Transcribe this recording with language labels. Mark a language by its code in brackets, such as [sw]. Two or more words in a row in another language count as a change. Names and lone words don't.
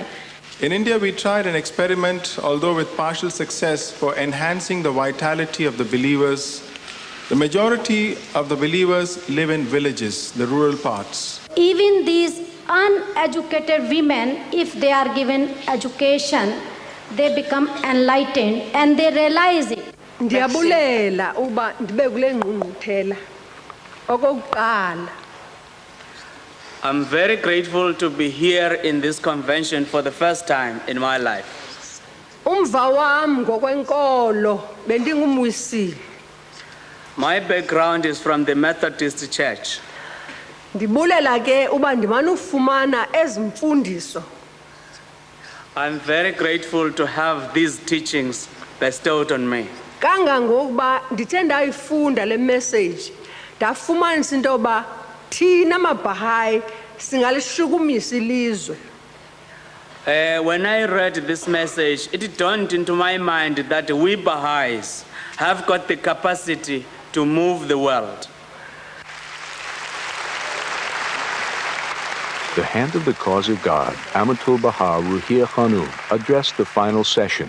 [en] In India, we tried an experiment, although with partial success, for enhancing the vitality of the believers. The majority of the believers live in villages, the rural parts. Even these uneducated women, if they are given education, they become enlightened and they realize it. [xh] Ndiyabulela uba ndibe kule ngqungquthela okokuqala. [en] I'm very grateful to be here in this convention for the first time in my life. [xh] Umva wami ngokwenkolo bendingumwisile. [en] My background is from the Methodist Church. [xh] Ndibulela ke uba ndimana ufumana ezimfundiso. [en] I'm very grateful to have these teachings bestowed on me. [xh] Kangangokuba ndithe ndayifunda le message ndafumanisa into yoba thina maBaha'i singalishukumisa ilizwe. [en] When I read this message, it dawned into my mind that we Baha'is have got the capacity to move the world. The Hand of the Cause of God, Amatul Baha Ruhiyya Khanum, addressed the final session.